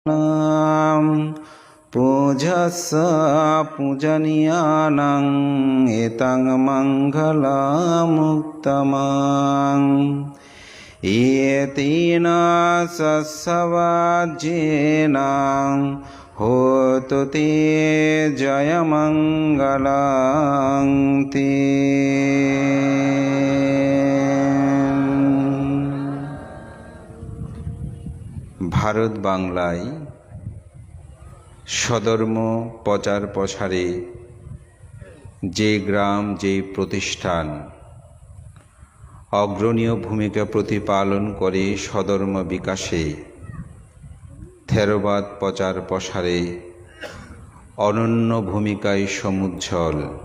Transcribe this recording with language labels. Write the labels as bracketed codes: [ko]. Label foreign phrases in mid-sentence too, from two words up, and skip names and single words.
[pi] पूजस्स पूजनीयानां एतं मङ्गलमुत्तमं येतेन सस्सवाज्येन होतु ते जयमङ्गलं ते। [bn] ভারত বাংলায় স্বধর্ম প্রচার প্রসারে যে গ্রাম যে প্রতিষ্ঠান অগ্রণীয় ভূমিকা প্রতিপালন করে স্বধর্ম বিকাশে, থেরবাদ প্রচার প্রসারে অনন্য ভূমিকায় সমুজ্জ্বল,